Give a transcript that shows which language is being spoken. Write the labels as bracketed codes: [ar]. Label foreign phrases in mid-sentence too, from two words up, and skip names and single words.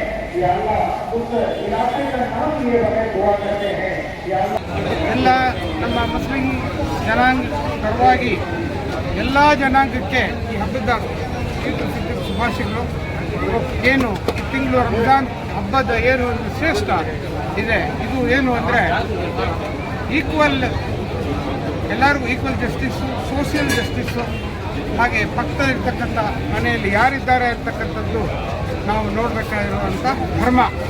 [ar] يا الله [hi] उस इलाके का नाम लिए बगैर दुआ करते हैं। या [kn] ಎಲ್ಲ ನಮ್ಮ ಮುಸ್ಲಿಂ ಜನಾಂಗ ಪರವಾಗಿ ಎಲ್ಲ ಜನಾಂಗಕ್ಕೆ ಈ ಹಬ್ಬದ ಶುಭಾಶಯಗಳು. ಏನು ಈ ತಿಂಗಳು ರಂಜಾನ್ ಹಬ್ಬದ ಏನು ಒಂದು ಶ್ರೇಷ್ಠ ಇದೆ, ಇದು ಏನು ಅಂದರೆ ಈಕ್ವಲ್, ಎಲ್ಲರಿಗೂ [en] equal justice, social justice, [kn] ಹಾಗೆ ಪಕ್ಕದಲ್ಲಿರ್ತಕ್ಕಂಥ ಮನೆಯಲ್ಲಿ ಯಾರಿದ್ದಾರೆ ಅಂತಕ್ಕಂಥದ್ದು ನಾವು ನೋಡಬೇಕಾಗಿರುವಂಥ ಧರ್ಮ.